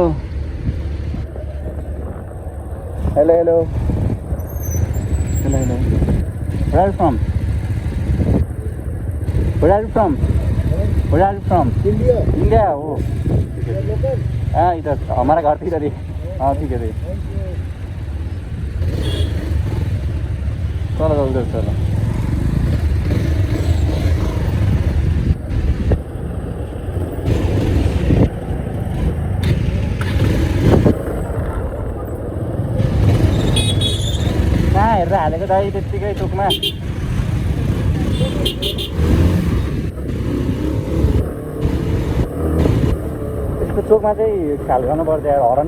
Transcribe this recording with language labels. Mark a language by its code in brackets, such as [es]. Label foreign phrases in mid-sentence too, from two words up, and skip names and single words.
[en] hello hello hello hello Where are you from? Where are you from? Where are you from? India. India, oh. You are local? [hi] हाँ इधर हमारा घर इधर ही हाँ ठीक है चलो उधर चलो कहाँ [ne] हेरेर हालेको दाइ त्यत्तिकै चोकमा त्यस्तो चोकमा चाहिँ ख्याल गर्नुपर्छ यार हरन